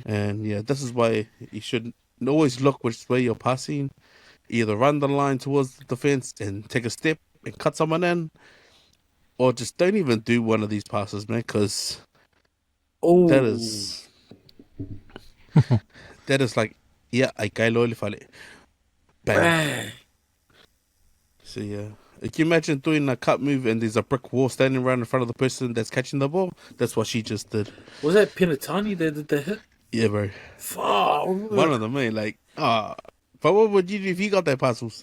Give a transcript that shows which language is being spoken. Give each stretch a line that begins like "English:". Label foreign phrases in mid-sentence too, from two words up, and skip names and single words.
English: And yeah, this is why you should always look which way you're passing. Either run the line towards the defense and take a step and cut someone in, or just don't even do one of these passes, man, because that is like, yeah,
Tongan: I kai loili fale.
English: Bam. So yeah. Can you imagine doing a cut move and there's a brick wall standing right in front of the person that's catching the ball? That's what she just did. Was that Penatani that did the hit? Yeah, bro. Fuck. One of them, man. Like, but what would you do if you got that parcels?